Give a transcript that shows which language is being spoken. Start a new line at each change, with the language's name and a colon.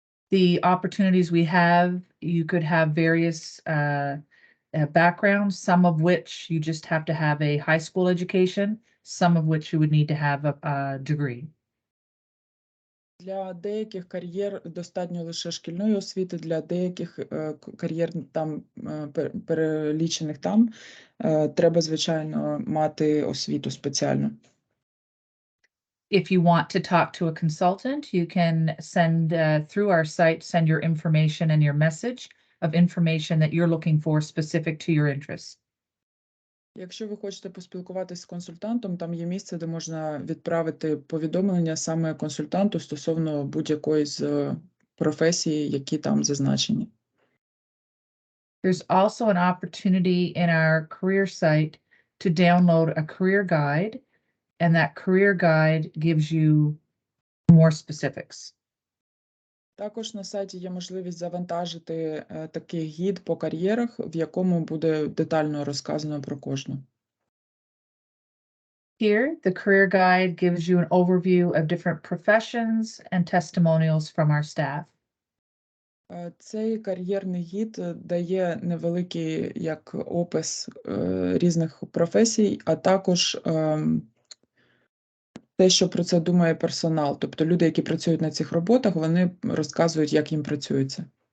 English: The opportunities we have, you could have various backgrounds, some of which you just have to have a high school education, some of which you would need to have a degree.
Ukrainian: Для деяких кар'єр достатньо лише шкільної освіти, для деяких кар'єр там перелічених там треба, звичайно, мати освіту спеціальну.
English: If you want to talk to a consultant, you can send through our site, send your information and your message of information that you're looking for specific to your interests.
Ukrainian: Якщо ви хочете поспілкуватися з консультантом, там є місце, де можна відправити повідомлення саме консультанту стосовно будь-якої з професій, які там зазначені.
English: There's also an opportunity in our career site to download a career guide, and that career guide gives you more specifics.
Ukrainian: Також на сайті є можливість завантажити такий гід по кар'єрах, в якому буде детально розказано про кожну.
English: Here, the career guide gives you an overview of different professions and testimonials from our staff.
Ukrainian: Цей кар'єрний гід дає невеликий як опис різних професій, а також те, що про це думає персонал. Тобто люди, які працюють на цих роботах, вони розказують, як їм працюється.